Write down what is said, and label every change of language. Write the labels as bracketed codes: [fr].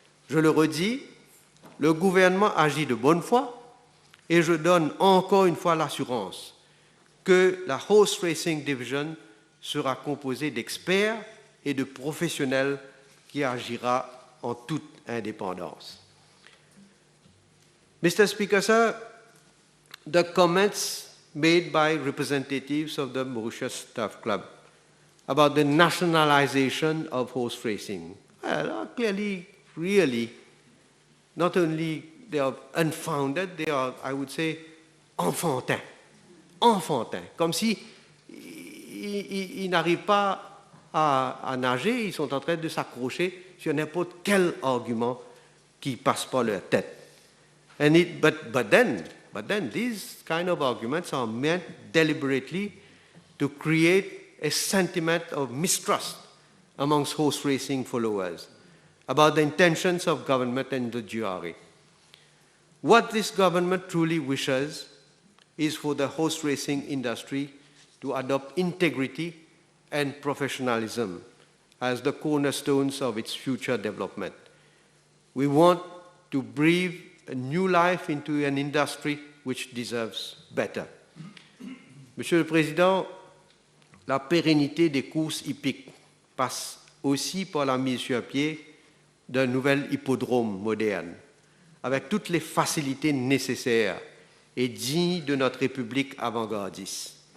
[fr] Je le redis, le gouvernement agit de bonne foi et je donne encore une fois l'assurance que la Horse Racing Division sera composée d'experts et de professionnels qui agira en toute indépendance. [en] Mr. Speaker, sir, the comments made by representatives of the Mauritius Turf Club about the nationalization of horse racing are clearly, really, not only they are unfounded, they are, I would say, enfantins. [fr] Enfantins. Comme si ils n'arrivent pas à nager, ils sont en train de s'accrocher sur n'importe quel argument qui passe par leur tête. [en] But then these kind of arguments are meant deliberately to create a sentiment of mistrust amongst horse racing followers about the intentions of government and the GRA. What this government truly wishes is for the horse racing industry to adopt integrity and professionalism as the cornerstones of its future development. We want to breathe a new life into an industry which deserves better. [fr] Monsieur le Président, la pérennité des courses hippiques passe aussi par la mise sur pied d'un nouvel hippodrome moderne, avec toutes les facilités nécessaires et dignes de notre République avant-gardiste.